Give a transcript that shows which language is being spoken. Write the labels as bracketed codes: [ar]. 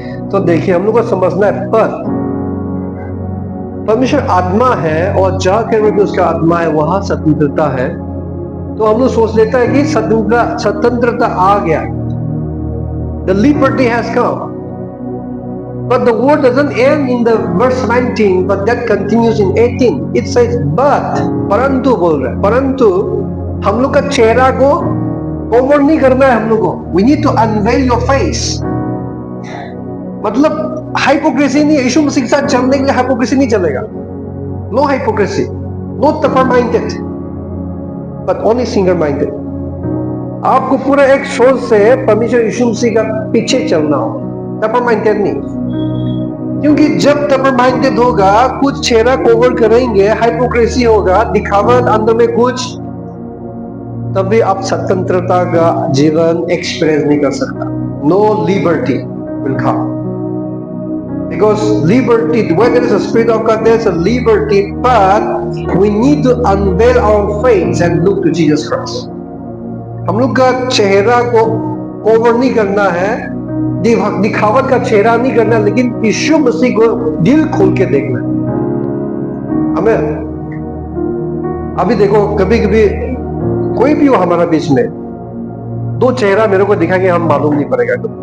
[hi] तो देखिए हम लोग को समझना है, पर परमेश्वर आत्मा है और जहाँ कहीं भी उसका आत्मा है वहां स्वतंत्रता है। तो हम लोग सोच लेता है कि स्वतंत्रता आ गया, [en] the liberty has come, but the word doesn't end in the verse 19 but that continues in 18. It says but, [hi] परंतु बोल रहा है, परंतु हम लोग का चेहरा को कवर नहीं करना है हम लोग को। [en] we need to unveil your face, [hi] मतलब हाइपोक्रेसी नहीं है। यीशु मसीह के साथ चलने के लिए हाइपोक्रेसी नहीं चलेगा। [en] No hypocrisy, no topper minded, but only single minded. [hi] आपको पूरा एक सोच से परमेश्वर यीशु मसीह का पीछे चलना हो, टपर माइंडेड नहीं। क्योंकि जब टपर माइंडेड होगा, कुछ चेहरा कवर करेंगे, हाइपोक्रेसी होगा, दिखावट अंदर में कुछ, तभी आप स्वतंत्रता का जीवन एक्सपीरियंस नहीं कर सकता। [en] No liberty will come, because liberty, where there is a spirit of God, there is a liberty, but we need to unveil our face and look to Jesus Christ. [hi] हम लोग का चेहरा को कवर नहीं करना है, दिखावट का चेहरा नहीं करना, लेकिन यीशु मसीह को दिल खोल के देखना है हमें। अभी देखो, कभी कभी कोई भी हो हमारा बीच में, दो चेहरा मेरे को दिखाएंगे, हम मालूम नहीं पड़ेगा।